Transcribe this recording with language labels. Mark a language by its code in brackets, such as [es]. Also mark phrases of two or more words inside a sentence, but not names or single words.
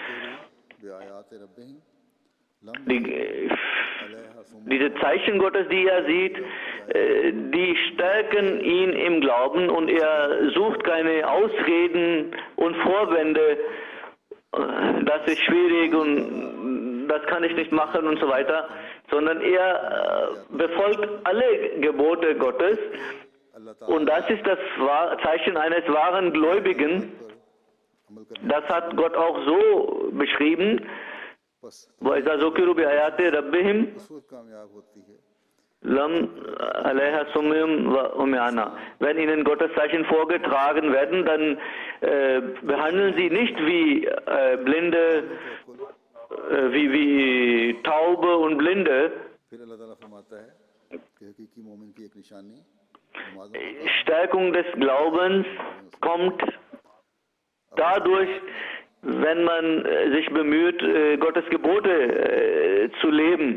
[de] Diese Zeichen Gottes, die er sieht, die stärken ihn im Glauben und er sucht keine Ausreden und Vorwände, das ist schwierig und das kann ich nicht machen und so weiter, sondern er befolgt alle Gebote Gottes und das ist das Zeichen eines wahren Gläubigen. Das hat Gott auch so beschrieben. [ar] وَإِذَا ذُكِّرُوا بِآيَاتِ رَبِّهِمْ لَمْ عَلَيْهَا صُمٌّ وَعُمْيَانٌ. [de] Wenn ihnen Gottes Zeichen vorgetragen werden, dann behandeln sie nicht wie Blinde, wie Taube und Blinde. Stärkung des Glaubens kommt dadurch, wenn man sich bemüht, Gottes Gebote zu leben.